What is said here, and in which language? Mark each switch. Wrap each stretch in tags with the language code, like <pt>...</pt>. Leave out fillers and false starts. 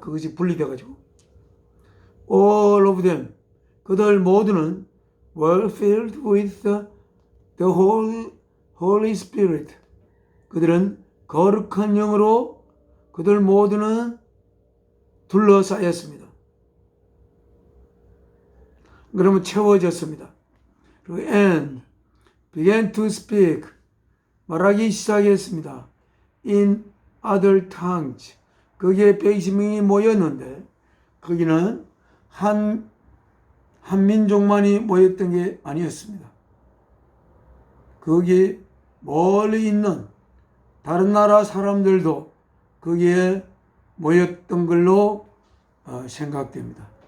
<ko>그것이 분리되어가지고</ko> <en>all of them,</en> <ko>그들 모두는</ko> <en>were filled with the Holy Spirit,</en> <ko>그들은 거룩한 영으로 그들 모두는 둘러싸였습니다. 그러면 채워졌습니다. 그리고</ko> <en>and began to speak,</en> <ko>말하기 시작했습니다.</ko> <en>in other tongues,</en> <ko>거기에 120명이 모였는데 거기는 한 민족만이 모였던 게 아니었습니다. 거기에 멀리 있는 다른 나라 사람들도 거기에 모였던 걸로 생각됩니다.</ko>